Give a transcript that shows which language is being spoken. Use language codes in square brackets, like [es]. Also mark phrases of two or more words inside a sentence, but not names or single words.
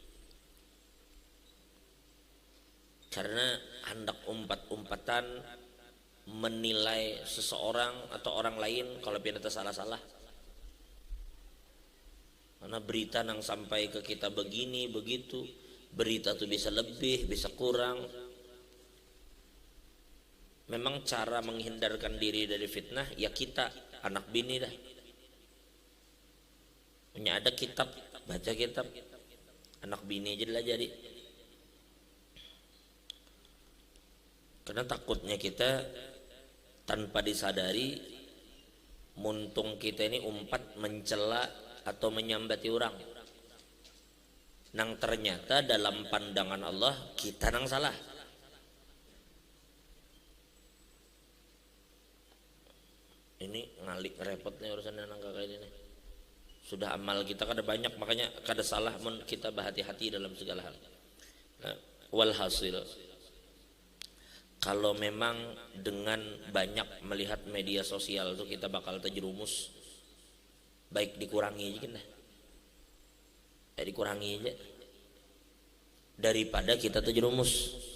[id] Karena hendak umpat-umpatan menilai seseorang atau orang lain kalau pindah salah-salah. Karena berita yang sampai ke kita begini begitu, berita tuh bisa lebih, bisa kurang. Memang cara menghindarkan diri dari fitnah ya kita anak bini dah. Punya ada kitab, baca kitab, anak bini aja lah jadi. Karena takutnya kita tanpa disadari muntung kita ini umpat mencela atau menyambati orang. Nang ternyata dalam pandangan Allah kita nang salah. Ini ngalik repotnya urusan nang kayak ini. Sudah amal kita kada banyak, makanya [bjn] kada salah mun [id] kita berhati-hati dalam segala hal. Nah, walhasil kalau memang dengan banyak melihat media sosial tuh kita bakal terjerumus, baik dikurangi aja kan dah. Dikurangi aja daripada kita terjerumus.